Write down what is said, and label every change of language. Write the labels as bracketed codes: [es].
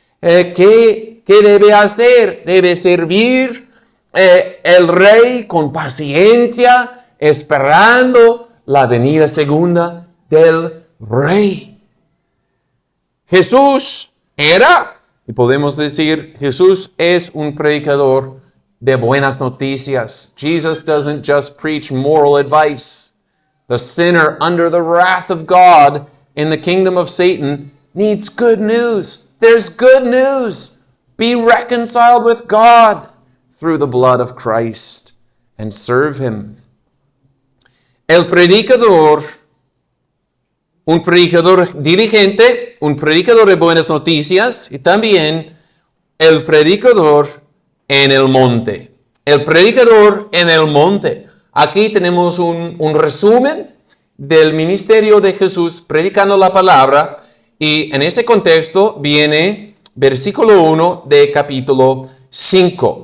[es] ¿Qué debe hacer? Debe servir el rey con paciencia, esperando la venida segunda del rey. Jesús era, y podemos decir, Jesús es un predicador de buenas noticias. [en] Jesus doesn't just preach moral advice. The sinner under the wrath of God in the kingdom of Satan needs good news. There's good news. Be reconciled with God through the blood of Christ and serve Him. [es] El predicador, un predicador diligente, un predicador de buenas noticias, y también el predicador en el monte. El predicador en el monte. Aquí tenemos un resumen del ministerio de Jesús predicando la palabra, y en ese contexto viene versículo 1 de capítulo 5.